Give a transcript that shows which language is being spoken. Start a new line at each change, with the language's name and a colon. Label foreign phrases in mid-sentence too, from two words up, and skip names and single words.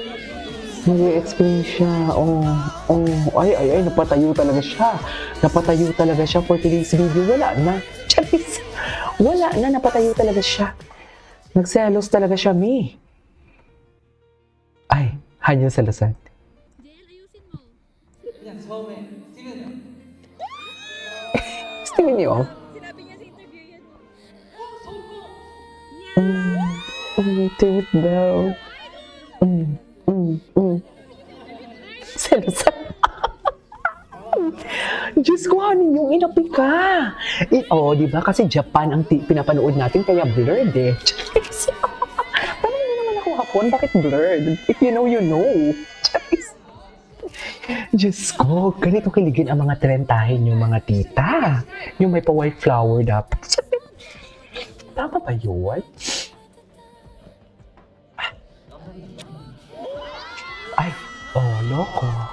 Filipino: Ay, napatayo talaga siya
English: for today's video.
Filipino: Wala na. Charis. Napatayo talaga siya. Nagselos talaga siya, Mi. Ay, Hanyo selosan. JL, ayusin mo.
Korean: 그냥 처음에 뛰면요.
Filipino: Steven yun. Sinabi niya sa interview yan. Timid daw. Selosan. Diyos ko, Hani, yung inapi ka. Di ba? Kasi Japan ang pinapanood natin, kaya blurred eh. Parang hindi naman ako hapon, bakit blurred?
English: If you know, you know.
Filipino: Diyos ko, ganito kiligin ang mga trentahin yung mga tita. Yung may pa-
English: white flower
Filipino: dapat. Tama ba yun? Ay, loko.